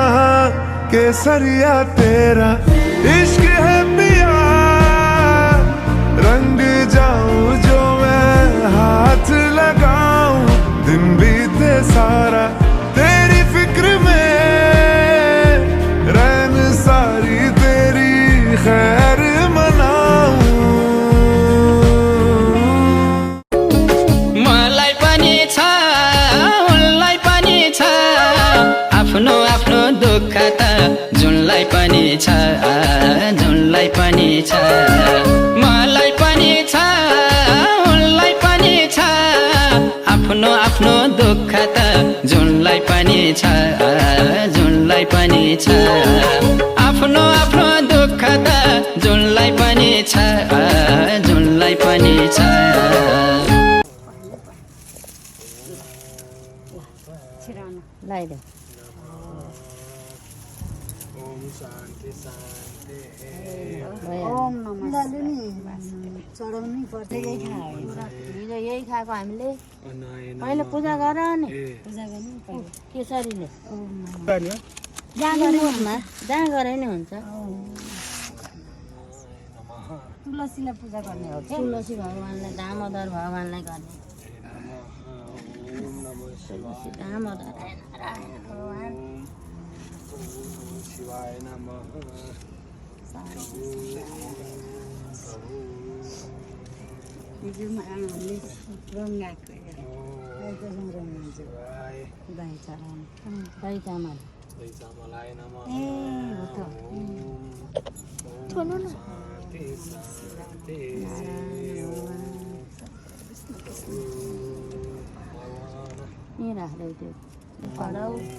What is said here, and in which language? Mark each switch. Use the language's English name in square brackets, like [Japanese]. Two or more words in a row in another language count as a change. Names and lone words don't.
[Hindi] केसरिया तेरा इश्क है पिया, रंग जाऊं जो मैं हाथ लगाऊं, दिन बीते सारा तेरी फिक्र में, रैन सारी तेरी खैर मनाऊं। [Nepali] मलाई पनि छ, उनलाई पनि छ, आफ्नो आफ्नो दुःख त जुनलाई पनि छ, जुनलाई पनि छ। मलाई पनि छ, उनलाई पनि छ, आफ्नो आफ्नो दुःख त जुनलाई पनि छ, जुनलाई पनि छ। आफ्नो आफ्नो दुःख त जुनलाई पनि छ, जुनलाई पनि छ। लगाइदे। [Sanskrit] ओम नमः [Nepali] चढाउनै पर्छ, यही खायो हिजो यही खाएको हामीले। पहिले पूजा गर नि, पूजा गर्नु पर्यो। केसरीले जहाँ गरे जहाँ गरे नि हुन्छ। तुलसीलाई पूजा गर्ने हो क्या। तुलसी भगवानलाई, दामोदर भगवानलाई गर्ने। तुलसी दामोदर नारायण भगवान। [Sanskrit] शिवाय नमः। [Nepali] हिजोमा आमाले रङ्गाएको दही चढाउनु। दही चामल। ए हो त। छोड्नु न। यहीँ राख्दै त्यो पढाउ।